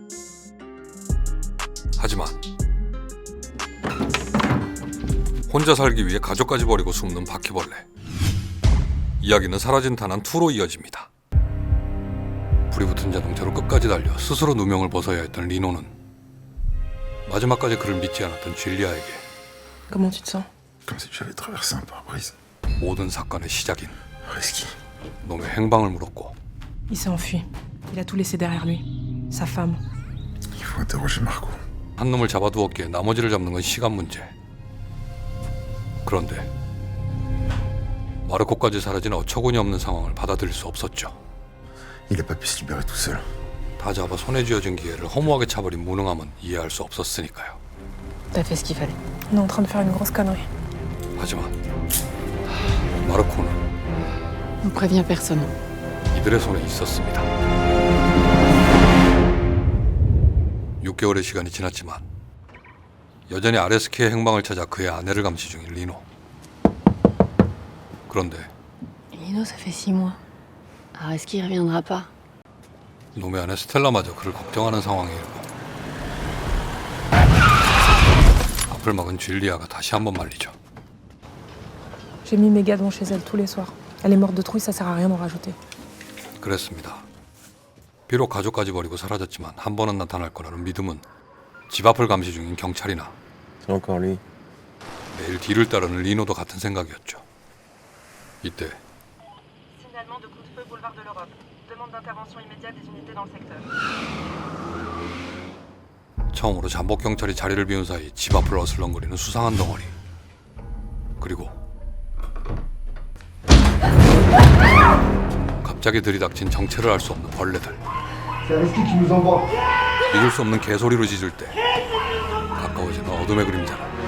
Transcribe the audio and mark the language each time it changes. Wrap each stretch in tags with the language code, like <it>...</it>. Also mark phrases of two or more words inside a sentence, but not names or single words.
<ko>하지만 혼자 살기 위해 가족까지 버리고 숨는 바퀴벌레. 이야기는 사라진 탄환 2로 이어집니다. 불이 붙은 자동차로 끝까지 달려 스스로 누명을 벗어야 했던 리노는 마지막까지 그를 믿지 않았던 줄리아에게</ko> <fr>Comment tu te sens? Comme si j'avais traversé un pare-brise.</fr> <ko>모든 사건의 시작인 Risky. 놈의 행방을 물었고</ko> <fr>Il s'est enfui. Il a tout laissé derrière lui. Sa femme. Il faut interroger Marco.</fr> <ko>한 놈을 잡아두었기에 나머지를 잡는 건 시간 문제. 그런데 마르코까지 사라진 어처구니 없는 상황을 받아들일 수 없었죠.</ko> <fr>Il a pas pu se libérer tout seul.</fr> <ko>다 잡아 손에 쥐어진 기회를 허무하게 차버린 무능함은 이해할 수 없었으니까요.</ko> <fr>T'as fait ce qu'il fallait. On est en train de faire une grosse connerie.</fr> <ko>하지만 마르코는</ko> <fr>On prévient personne.</fr> <ko>이들의 손에 있었습니다. 6개월의 시간이 지났지만 여전히 아레스키의 행방을 찾아 그의 아내를 감시 중인 리노. 그런데</ko> <fr>Lino, ça fait 6 mois. Est-ce qu'il reviendra pas?</fr> <ko>놈의 아내 스텔라마저 그를 걱정하는 상황이고 앞을 막은 줄리아가 다시 한번 말리죠.</ko> <fr>J'ai mis mes gadons chez elle tous les soirs. Elle est morte de trouille, ça sert à rien d'en rajouter.</fr> <ko>그랬습니다. 비록 가족까지 버리고 사라졌지만 한 번은 나타날 거라는 믿음은 집 앞을 감시 중인 경찰이나 매일 뒤를 따르는 리노도 같은 생각이었죠. 이때</ko> <fr>Signalement de coup de feu boulevard de l'Europe. Demande d'intervention immédiate des unités dans le secteur.</fr> <ko>처음으로 잠복 경찰이 자리를 비운 사이 집 앞을 어슬렁거리는 수상한 덩어리. 그리고 갑자기 들이닥친 정체를 알 수 없는 벌레들. 믿을 수 없는 개소리로 짖을 때 가까워지는 어둠의 그림자라.</ko>